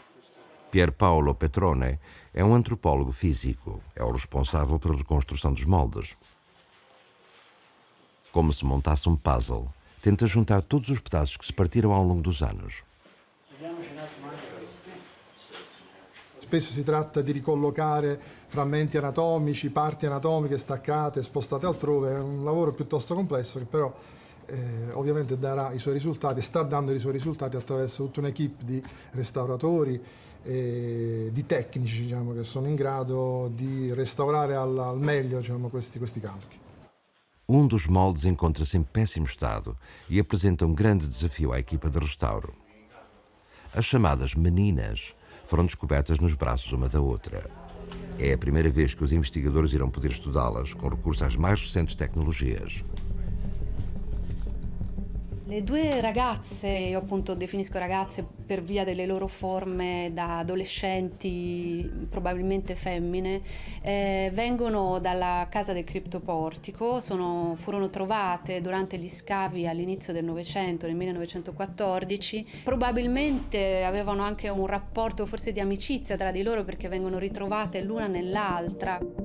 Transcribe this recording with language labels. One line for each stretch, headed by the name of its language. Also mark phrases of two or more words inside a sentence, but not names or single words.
Portuguese: Pier Paolo Petrone é um antropólogo físico, é o responsável pela reconstrução dos moldes. Como se montasse um puzzle, tenta juntar todos os pedaços que se partiram ao longo dos anos.
Italian: Spesso si tratta di ricollocare frammenti anatomici, parti anatomiche staccate, spostate altrove, è un lavoro piuttosto complesso che però ovviamente darà i suoi risultati, sta dando i suoi risultati attraverso tutta un'equipe di restauratori e di tecnici, diciamo, che sono in grado di restaurare al meglio, diciamo, questi calchi.
Portuguese: Um dos moldes encontra-se em péssimo estado e apresenta um grande desafio à equipa de restauro. As chamadas meninas foram descobertas nos braços uma da outra. É a primeira vez que os investigadores irão poder estudá-las com recurso às mais recentes tecnologias.
Italian: Le due ragazze, io appunto definisco ragazze per via delle loro forme da adolescenti, probabilmente femmine, vengono dalla casa del criptoportico, furono trovate durante gli scavi all'inizio del Novecento, nel 1914, probabilmente avevano anche un rapporto forse di amicizia tra di loro perché vengono ritrovate l'una nell'altra.